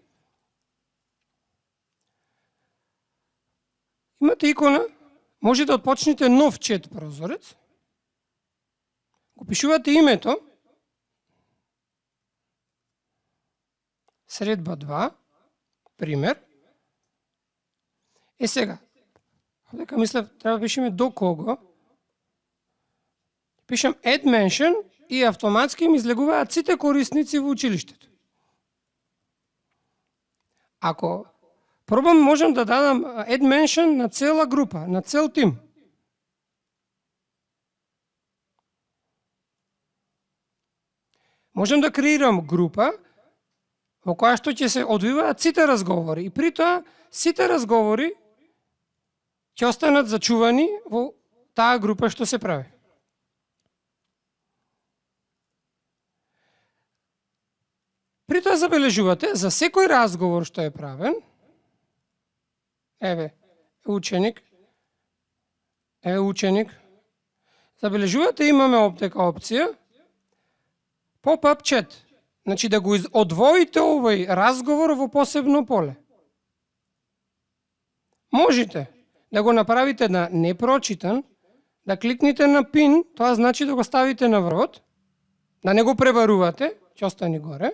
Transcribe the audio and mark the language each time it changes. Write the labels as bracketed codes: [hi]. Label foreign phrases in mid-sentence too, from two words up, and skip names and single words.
[mk] Имате икона, може да отпочнете нов чет прозорец, го пишувате името, средба 2, пример. Сега, дека мислев, треба да пишеме до кого. Пишам [en] add mention [mk] и автоматски ми излегуваат сите корисници во училиштето. Ако пробам, можам да дадам [en] add mention [mk] на цела група, на цел тим. Можам да креирам група во која што ќе се одвиваат сите разговори и при тоа сите разговори ќе останат зачувани во таа група што се прави. При тоа забележувате, за секој разговор што е правен, еве, ученик, забележувате, имаме оптека опција, [en] pop-up chat. [mk] Значи да го одвоите овој разговор во посебно поле. Можете да го направите на непрочитан, да кликнете на пин, тоа значи да го ставите на врвот, да не го пребарувате, ќе остане горе.